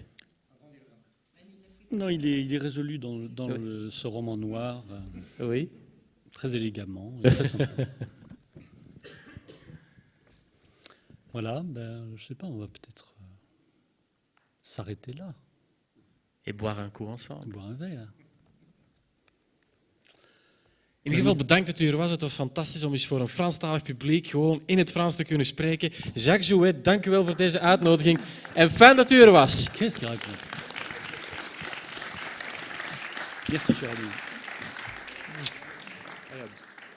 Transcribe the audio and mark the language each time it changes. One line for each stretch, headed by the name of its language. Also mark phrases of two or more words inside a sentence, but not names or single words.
French: Non, il est résolu dans ce roman noir, Oui. très élégamment, et très sympa. Voilà, je sais pas, on va peut-être s'arrêter là, Et boire un coup ensemble. boire un verre.
Dutch: In ieder geval bedankt dat u er was. Het was fantastisch om eens voor een Franstalig publiek gewoon in het Frans te kunnen spreken. Jacques Jouet, dank u wel voor deze uitnodiging. En fijn dat u er was.
French: Qu'est-ce qu'il raconte? Merci, Charlie.